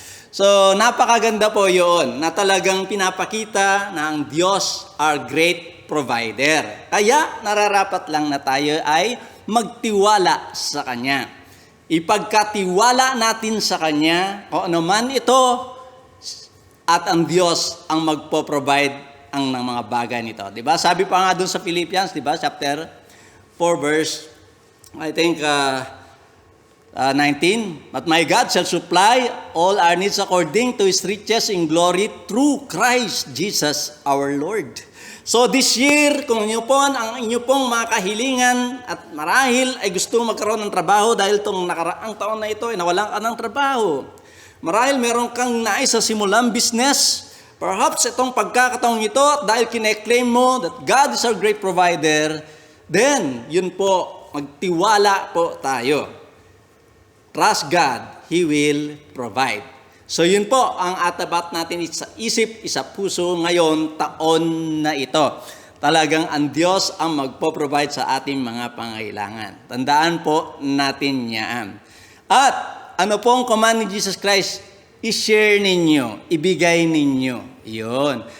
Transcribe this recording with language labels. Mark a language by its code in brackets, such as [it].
[tl] So, napakaganda po yun na talagang pinapakita na ang Diyos [en] our great provider. [tl] Kaya, nararapat lang na tayo ay magtiwala sa Kanya. Ipagkatiwala natin sa Kanya, kung ano man ito, at ang Diyos ang magpo-provide ng mga bagay nito. Diba? Sabi pa nga doon sa Philippians, diba? [en] Chapter 4 verse, I think, 19, but my God shall supply all our needs according to His riches in glory through Christ Jesus our Lord. [tl] So this year, kung inyo po, ang inyo pong mga kahilingan at marahil ay gusto magkaroon ng trabaho dahil itong nakaraang taon na ito ay nawalan ka ng trabaho. Marahil meron kang nais sa simulang business. Perhaps itong pagkakataong ito, dahil kine-claim mo [en] that God is our great provider, [tl] then yun po, magtiwala po tayo. [en] Trust God, He will provide. [tl] So yun po ang atabat natin sa isip, sa puso ngayon, taon na ito. Talagang ang Diyos ang magpo-provide sa ating mga pangailangan. Tandaan po natin yan. At ano po ang command ni Jesus Christ? I-share ninyo, ibigay ninyo. Yun.